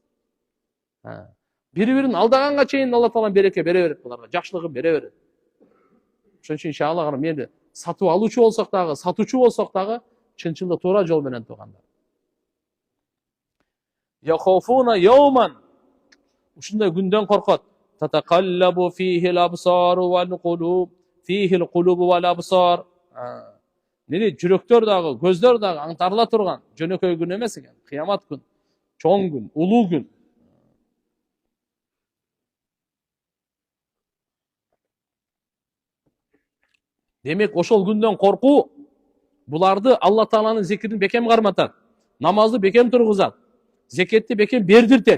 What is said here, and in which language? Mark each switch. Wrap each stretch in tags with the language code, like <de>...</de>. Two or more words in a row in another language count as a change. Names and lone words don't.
<ky>Бири-бирин алдаганга чейин Алла Таала береке бере берет буларга, жакшылыгын бере берет. Ошон үчүн иншалла мени сатып алуучу болсок дагы, сатуучу болсок дагы чынчылык туура жол менен тургандар.</ky> <ar>يخافون يوما.</ar> <ky>Ушундай күндөн коркот.</ky> <ar>تتقلب فيه الأبصار والقلوب، فيه القلوب والأبصار.</ar> <ky>Нени жүрөктөр дагы, көздөр дагы аңтарыла турган жөнөкөй күн эмес экен. Кыямат күн, чоң күн, улуу күн. Демек ошол күндөн коркуу буларды Алла Тааланын зикирин бекем карматат, намазды бекем тургузат, зекетти бекем бердиртет.</ky>